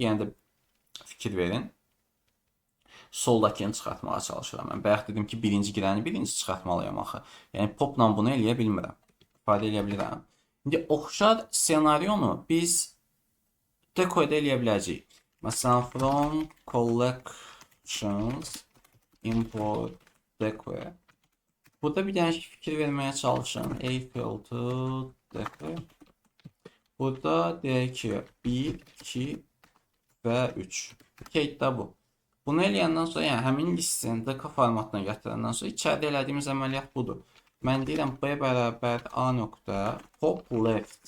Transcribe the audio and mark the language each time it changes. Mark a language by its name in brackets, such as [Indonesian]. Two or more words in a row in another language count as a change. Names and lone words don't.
[Azerbaijani] Yəni də fikir verin. Soldakını çıxartmağa çalışıram. Mən bayaq dedim ki, birinci girəni birinci çıxartmalıyam axı. Yəni popla bunu eləyə bilmirəm. İfadə eləyə bilirəm. İndi oxşar ssenaryonu biz decoyda eləyə biləcəyik. Məsələn, [English] from collections import decoy. [Azerbaijani] Burada bir dənə fikir verməyə çalışın. [English] Equal to decoy. [Azerbaijani] Burada deyək ki, 1, 2 və 3. Case'də bu. Bunu eləyəndən sonra, yəni həmin listin DK formatına gətirəndən sonra içəridə elədiyimiz əməliyyat budur. Mən deyirəm B bərabər A nöqtə [English] pop left.